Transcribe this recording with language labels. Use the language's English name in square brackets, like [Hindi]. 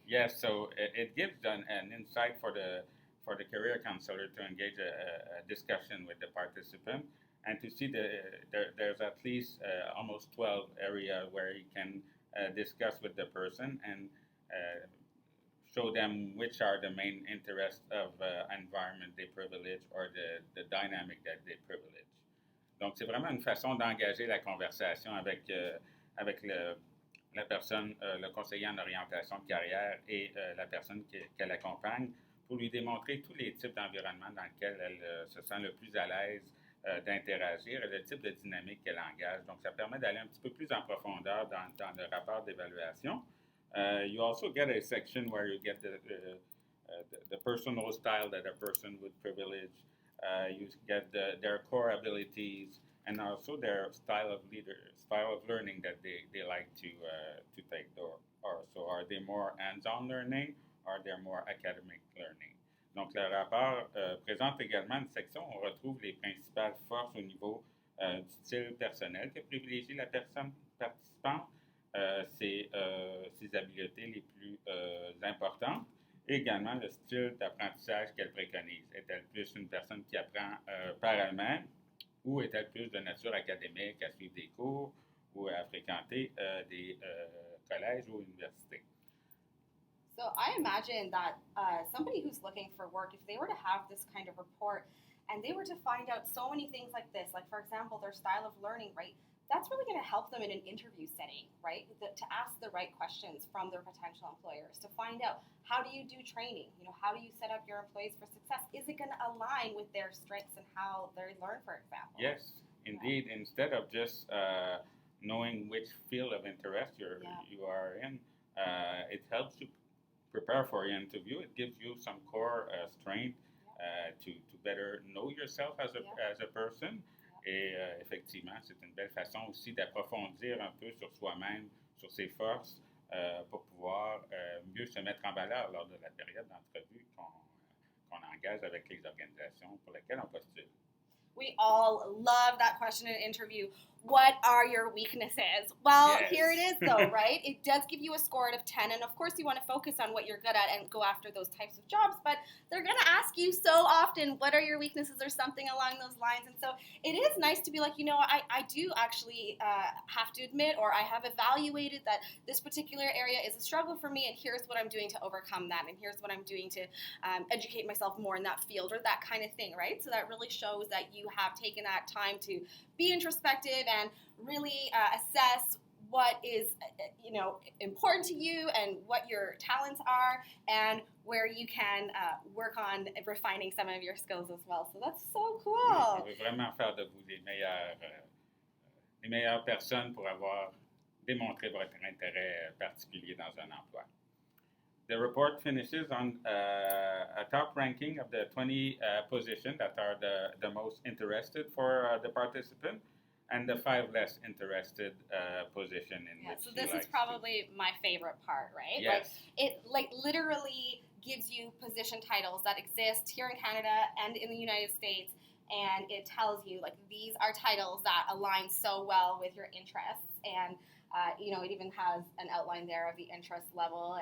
[English] Yes, so it gives an insight for the career counselor to engage a discussion with the participant, and to see there's at least almost 12 areas where you can discuss with the person and show them which are the main interests of environment they privilege or the dynamic that they privilege. [French] Donc, c'est vraiment une façon d'engager la conversation avec la personne, le conseiller en orientation de carrière et la personne qu'elle accompagne, pour lui démontrer tous les types d'environnements dans lesquels elle se sent le plus à l'aise d'interagir et le type de dynamique qu'elle engage. Donc, ça permet d'aller un petit peu plus en profondeur dans le rapport d'évaluation. [English] You also get a section where you get the personal style that a person would privilege. You get their core abilities and also their style of learning that they like to take. So are they more hands-on learning or they're more academic learning? [French] Donc, le rapport présente également une section où on retrouve les principales forces au niveau du style personnel que privilégie la personne participante, ses habiletés les plus importantes, et également le style d'apprentissage qu'elle préconise. Est-elle plus une personne qui apprend par elle-même, ou est-elle plus de nature académique, à suivre des cours ou à fréquenter des collèges ou universités? [English] So I imagine that somebody who's looking for work, if they were to have this kind of report and they were to find out so many things like this, like for example, their style of learning, right? That's really going to help them in an interview setting, right? To ask the right questions from their potential employers, to find out how do you do training? How do you set up your employees for success? Is it going to align with their strengths and how they learn, for example? Yes, indeed. Yeah. Instead of just knowing which field of interest you are in, it helps you prepare for your interview. It gives you some core strength to better know yourself as a person. [French] Et effectivement, c'est une belle façon aussi d'approfondir un peu sur soi-même, sur ses forces, pour pouvoir mieux se mettre en valeur lors de la période d'entrevue qu'on engage avec les organisations pour lesquelles on postule. [English] We all love that question in an interview. What are your weaknesses? Well, yes. Here it is, though, right? It does give you a score out of 10, and of course you want to focus on what you're good at and go after those types of jobs, but they're going to ask you so often, what are your weaknesses or something along those lines, and so it is nice to be like, I do actually have to admit, or I have evaluated that this particular area is a struggle for me, and here's what I'm doing to overcome that, and here's what I'm doing to educate myself more in that field, or that kind of thing, right? So that really shows that you have taken that time to be introspective and really assess what is important to you and what your talents are and where you can work on refining some of your skills as well. So that's so cool. [French] Oui, on veut vraiment faire de vous les meilleures personnes pour avoir démontré votre intérêt particulier dans un emploi. [English] The report finishes on a top ranking of the 20 positions that are the most interested for the participant, and the 5 less interested position in which. So this is probably my favorite part, right? Yes. It literally gives you position titles that exist here in Canada and in the United States, and it tells you these are titles that align so well with your interests, and it even has an outline there of the interest level.